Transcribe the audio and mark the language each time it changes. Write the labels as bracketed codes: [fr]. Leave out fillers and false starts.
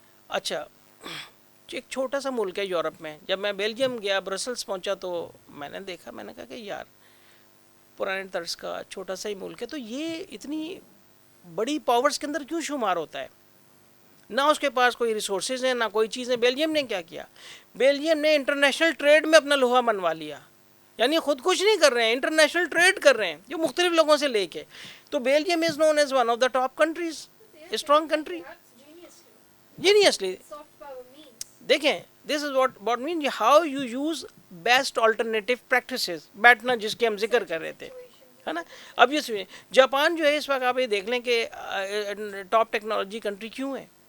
[ur] اچھا ایک چھوٹا سا ملک ہے یورپ میں. جب میں بیلجیم گیا, برسلس پہنچا, تو میں نے دیکھا, میں نے کہا کہ یار پرانے طرز کا چھوٹا سا ہی ملک ہے, تو یہ اتنی بڑی پاورز کے اندر کیوں شمار ہوتا ہے؟ نہ اس کے پاس کوئی ریسورسز ہیں, نہ کوئی چیز ہے. بیلجیم نے کیا کیا, بیلجیم نے انٹرنیشنل ٹریڈ میں اپنا لوہا منوا لیا. یعنی خود کچھ نہیں کر رہے ہیں, انٹرنیشنل ٹریڈ کر رہے ہیں جو مختلف لوگوں سے لے کے. [en] تو Belgium is known as one of the top countries, strong country. Genuinely دیکھیں, this is what mean how you use best alternative practices, [ur] بیٹھنا جس کے ہم ذکر کر رہے تھے, ہے نا. اب یہ سنیں, جاپان جو ہے اس وقت آپ یہ دیکھ لیں کہ ٹاپ ٹیکنالوجی کنٹری کیوں ہے.